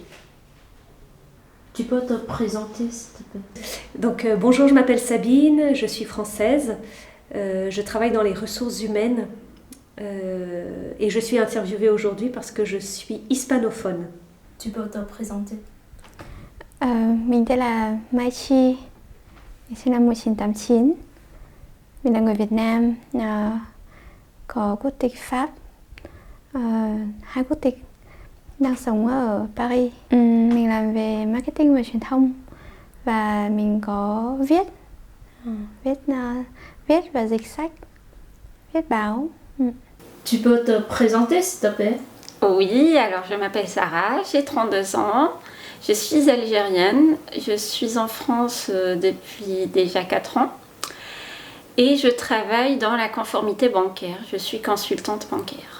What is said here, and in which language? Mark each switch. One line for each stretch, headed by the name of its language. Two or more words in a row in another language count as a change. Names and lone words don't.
French: Tu peux te présenter, s'il te plaît? Donc bonjour, je m'appelle Sabine, je suis française, je travaille dans les ressources humaines et je suis interviewée aujourd'hui parce que je suis hispanophone. Tu peux te présenter?
Vietnamese: Mình tên là Mai Chi, mình sinh năm 1989. Mình là người Việt Nam, có quốc tịch Pháp, hai quốc tịch, đang sống ở Paris. Mình làm về marketing và truyền thông và mình có viết và dịch sách, viết báo.
French: Tu peux te présenter, s'il te plaît? Oui, alors je m'appelle Sarah, j'ai 32 ans, je suis algérienne, je suis en France depuis déjà 4 ans et je travaille dans la conformité bancaire, je suis consultante bancaire.